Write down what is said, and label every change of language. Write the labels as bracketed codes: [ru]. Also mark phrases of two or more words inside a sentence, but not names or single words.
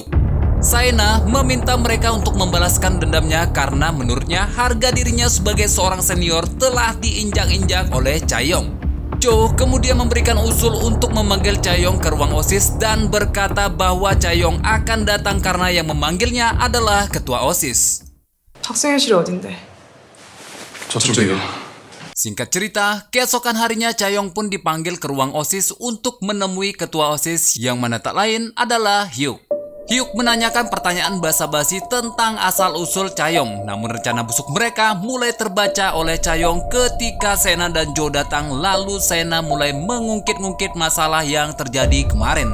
[id] Saena meminta mereka untuk membalaskan dendamnya karena menurutnya harga dirinya sebagai seorang senior telah diinjak-injak oleh Cha-yong. Jo kemudian memberikan usul untuk memanggil Cha-yong ke ruang OSIS dan berkata bahwa Cha-yong akan datang karena yang memanggilnya adalah ketua OSIS. [ko] 학생회실이 어딘데? 저쪽이요. [id] Singkat cerita, keesokan harinya Cha-yong pun dipanggil ke ruang OSIS untuk menemui ketua OSIS yang mana tak lain adalah Hyuk. Hyuk menanyakan pertanyaan basa-basi tentang asal-usul Cha-yong, namun rencana busuk mereka mulai terbaca oleh Cha-yong ketika Saena dan Jo datang, lalu Saena mulai mengungkit-ungkit masalah yang terjadi kemarin.